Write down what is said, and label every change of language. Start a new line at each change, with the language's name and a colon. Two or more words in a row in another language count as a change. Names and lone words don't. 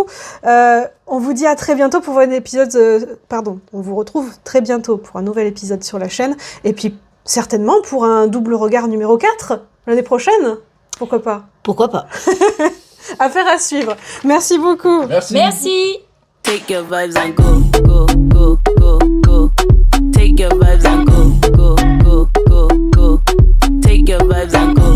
French: On vous dit à très bientôt pour un épisode... on vous retrouve très bientôt pour un nouvel épisode sur la chaîne, et puis certainement pour un Double Regard numéro 4 l'année prochaine. Pourquoi pas ? Pourquoi pas ? Affaire à suivre. Merci beaucoup. Merci.
English: Take your vibes and go, go, go, go, go. Take your vibes and go, go, go, go, go. Take your vibes and go.